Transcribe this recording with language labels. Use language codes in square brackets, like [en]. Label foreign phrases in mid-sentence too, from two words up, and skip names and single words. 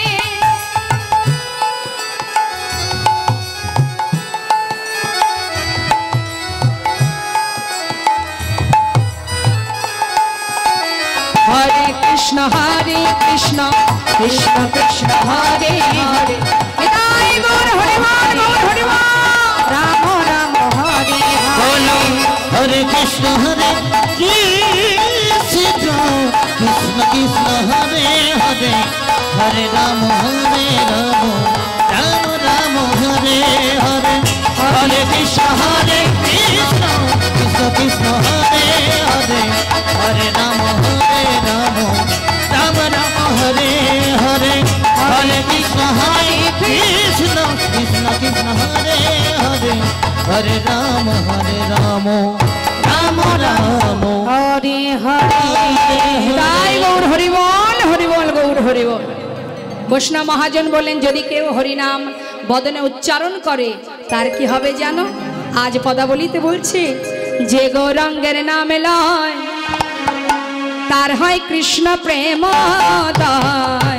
[bn] হরে কৃষ্ণ কৃষ্ণ কৃষ্ণ হরে হরে নিতাই গৌর হরি বল হরি বল রাম রাম হরে [sa] बोलो हरे कृष्ण कृष्ण कृष्ण हरे हरे हरे राम राम राम हरे हरे हरे कृष्ण कृष्ण कृष्ण हरे हरे हरे राम राम राम राम हरे हरे हरे कृष्ण कृष्ण कृष्ण हरे हरे हरे राम राम राम हरे हरे। [bn] তাই গৌর হরি বল গৌর হরি বল। বৈষ্ণব মহাজন বলেন যদি কেউ হরিনাম বদনে উচ্চারণ করে তার কি হবে জানো? আজ পদাবলিতে বলছে যে গৌরাঙ্গের নামে লয় তার হয় কৃষ্ণ প্রেমোদয়।